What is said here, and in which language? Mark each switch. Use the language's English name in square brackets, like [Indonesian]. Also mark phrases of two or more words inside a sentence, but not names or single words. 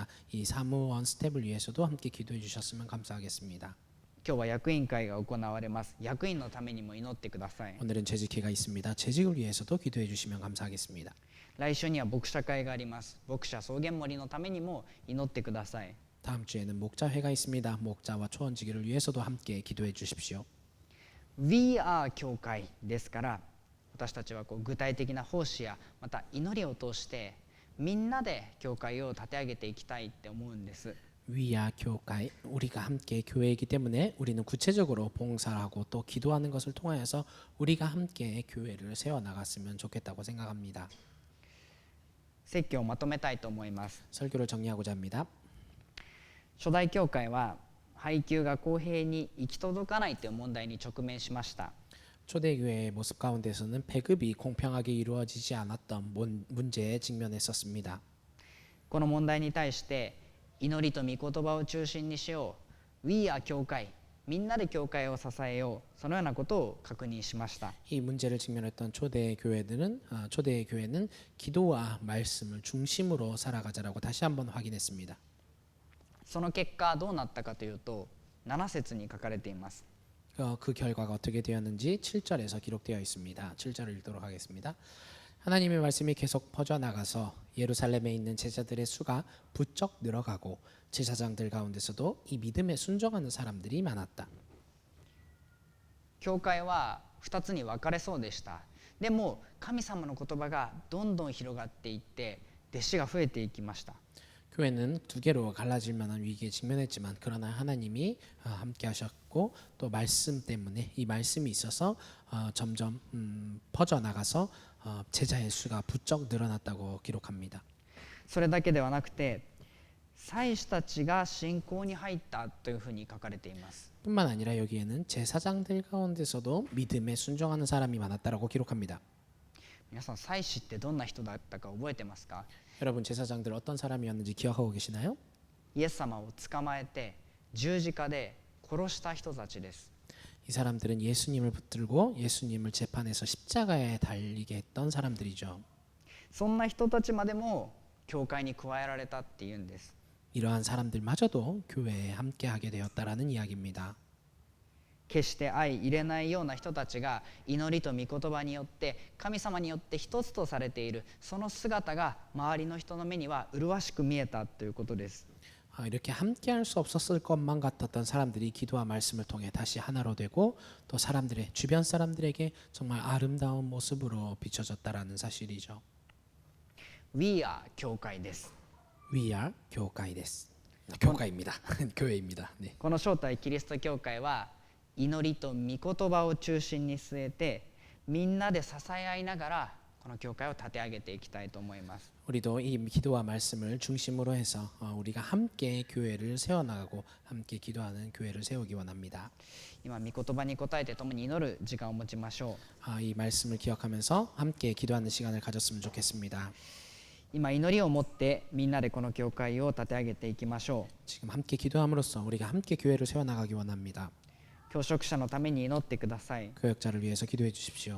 [Korean] 이 사무원 스텝을 위해서도 함께 기도해 주셨으면 감사하겠습니다. [Japanese] 今日は役員会が行われます。役員のためにも祈ってください。 [Korean] 오늘은 재직회가 있습니다. 재직을 위해서도 기도해 주시면 감사하겠습니다. [Japanese] 来週には牧者会があります。牧者草原森のためにも祈ってください。 [Korean] 다음 주에는 목자회가 있습니다. 목자와 초원지기를 위해서도 함께 기도해 주십시오. [English] We are [Japanese] 教会ですから、私たちは具体的な奉仕やまた祈りを通してみんなで教会を立て上げていきたいって思うんです。 [English] We are [Korean] 교회, 우리가 함께 교회이기 때문에 우리는 구체적으로 봉사하고 또 기도하는 것을 통하여서 우리가 함께 교회를 세워나갔으면 좋겠다고 생각합니다. [Japanese] 説教をまとめたいと思います。 [Korean] 설교를 정리하고자 합니다. [Japanese] 初代教会は配給が公平に行き届かないという問題に直面しました。 [Korean] 초대교회의 모습 가운데서는 배급이 공평하게 이루어지지 않았던 문제에 직면했었습니다. [Japanese] この問題に対して祈りと御言葉を中心にしよう [English] We are [Japanese] 教会みんなで教会を支えようそのようなことを確認しました [Korean] 이 문제를 직면했던 초대의 교회는 기도와 말씀을 중심으로 살아가자라고 다시 한번 확인했습니다. [Japanese] その結果どうなったかというと7節に書かれています [Korean] 그 결과가 어떻게 되었는지 7절에서 기록되어 있습니다. 7절을 읽도록 하겠습니다. 하나님의 말씀이 계속 퍼져나가서 예루살렘에 있는 제자들의 수가 부쩍 늘어가고 제사장들 가운데서도 이 믿음에 순종하는 사람들이 많았다. [Japanese] 教会は2つに分かれそうでしたでも神様の言葉がどんどん広がっていって弟子が増えていきました [Korean] 교회는 두 개로 갈라질 만한 위기에 직면했지만 그러나 하나님이 함께 하셨고 또 말씀 때문에 이 말씀이 있어서 점점 퍼져나가서 제자의 수가 부쩍 늘어났다고 기록합니다. [Japanese] それだけではなくて祭司たちが信仰に入ったというふうに書かれています [Korean] 뿐만 아니라 여기에는 제사장들 가운데서도 믿음에 순종하는 사람이 많았다라고 기록합니다. [Japanese] 皆さん祭司ってどんな人だったか覚えてますか [Korean] 여러분 제사장들 어떤 사람이었는지 기억하고 계시나요? [Japanese] イエス様を捕まえて十字架で殺した人たちです [Korean] 이 사람들은 예수님을 붙들고 예수님을 재판에서 십자가에 달리게 했던 사람들이죠. [Japanese] そんな人たちまでも教会に加えられたっていうんです [Korean] 이러한 사람들마저도 교회에 함께하게 되었다라는 이야기입니다. [Japanese] 決して相入れないような人たちが祈りと御言葉によって神様によって一つとされているその姿が周りの人の目には麗しく見えたということです [Korean] 이렇게 함께할 수 없었을 것만 같았던 사람들이 기도와 말씀을 통해 다시 하나로 되고 또 사람들의 주변 사람들에게 정말 아름다운 모습으로 비춰졌다라는 사실이죠. [English] We are [Japanese] 教会です [English] We are [Korean] 교회입니다. 교회입니다. 네. [Japanese] この正体キリスト教会は祈りと御言葉を中心に据えてみんなで支え合いながらこの教会を立て上げていきたいと思います [Korean] 우리도 이 기도와 말씀을 중심으로 해서 우리가 함께 교회를 세워나가고 함께 기도하는 교회를 세우기 원합니다. [Japanese] 今御言葉に応えて共に祈る時間を持ちましょう [Korean] 이 말씀을 기억하면서 함께 기도하는 시간을 가졌으면 좋겠습니다. [Japanese] 今祈りを持ってみんなでこの教会を立て上げていきましょう [Korean] 지금 함께 기도함으로써 우리가 함께 교회를 세워나가기 원합니다. [Japanese] 教職者のために祈ってください [Korean] 교역자를 위해서 기도해 주십시오.